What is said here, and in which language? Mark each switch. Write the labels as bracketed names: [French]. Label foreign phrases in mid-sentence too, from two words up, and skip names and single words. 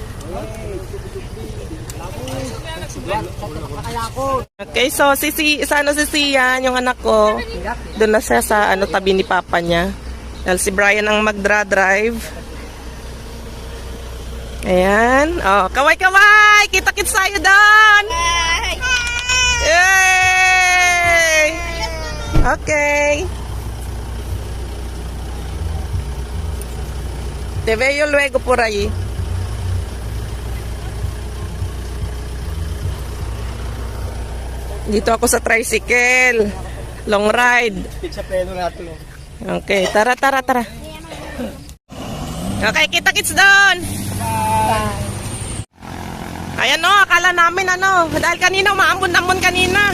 [Filipino] Okay, so si Sian, yung anak ko, doon na siya sa tabi ni papa niya. Dahil si Brian ang magdra-drive. Ayan. Oh, kaway-kaway! Kita-kits tayo doon! Yay! [Spanish] Okay. Te veo luego por ahí. [Filipino] Dito ako sa tricycle. [English] Long ride. [Filipino] Pizza pleno natin. Okay, tara, tara, tara. Okay, kita-kits doon. Ayan akala namin dahil kanina umaambon-ambon kanina.